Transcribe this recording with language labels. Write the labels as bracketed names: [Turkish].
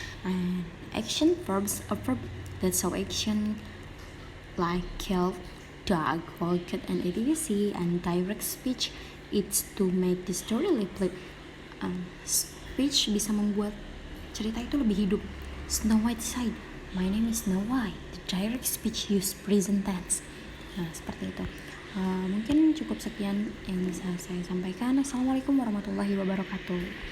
[English] And action verbs, a verb that show action like kill, dog, walk, and etc. And direct speech, it's to make the story lively. [Indonesian] Speech bisa membuat cerita itu lebih hidup. [English] Snow White said, "My name is Snow White." The direct speech use present tense. [Indonesian] Nah, seperti itu. Mungkin cukup sekian yang bisa saya sampaikan. [Arabic] Assalamualaikum warahmatullahi wabarakatuh.